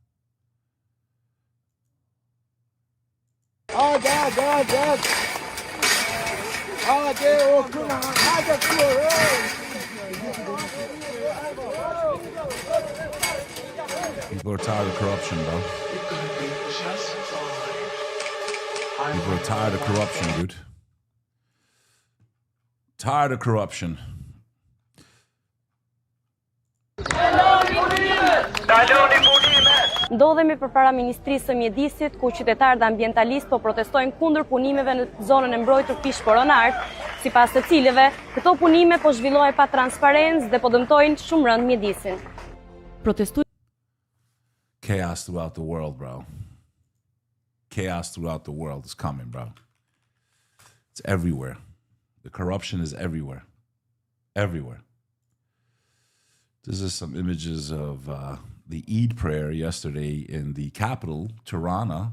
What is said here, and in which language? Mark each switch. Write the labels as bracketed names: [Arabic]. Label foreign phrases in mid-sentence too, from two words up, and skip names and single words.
[English] People are tired of corruption, bro. People are tired of corruption, dude. Tired of corruption. [Albanian] Ndodhemi përpara Ministrisë së Mjedisit, ku qytetarët ambientalistë po protestojnë kundër punimeve në zonën e mbrojtur Pish-Koronart, sipas të cilëve këto punime po zhvillohen pa transparencë dhe po dëmtojnë shumë rënd mjedisin. [English] Chaos throughout the world, bro. Chaos throughout the world is coming, bro. It's everywhere. The corruption is everywhere. Everywhere. This is some images of the Eid prayer yesterday in the capital, Tirana.